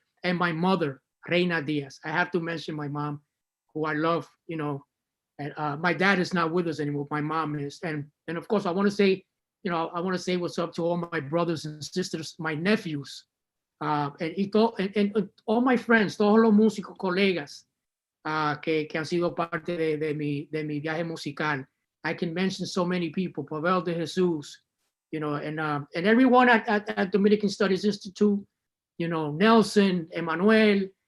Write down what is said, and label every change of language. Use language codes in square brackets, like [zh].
[en] And my mother, Reina Díaz. I have to mention my mom, who I love, and my dad is not with us anymore. My mom is, and of course I want to say, I want to say what's up to all my brothers and sisters, my nephews, and all my friends, [es] todos los músicos, colegas, que han sido parte de mi viaje musical. [en] I can mention so many people, Pavel de Jesus, you know, and everyone at Dominican Studies Institute, you know, Nelson, Emmanuel.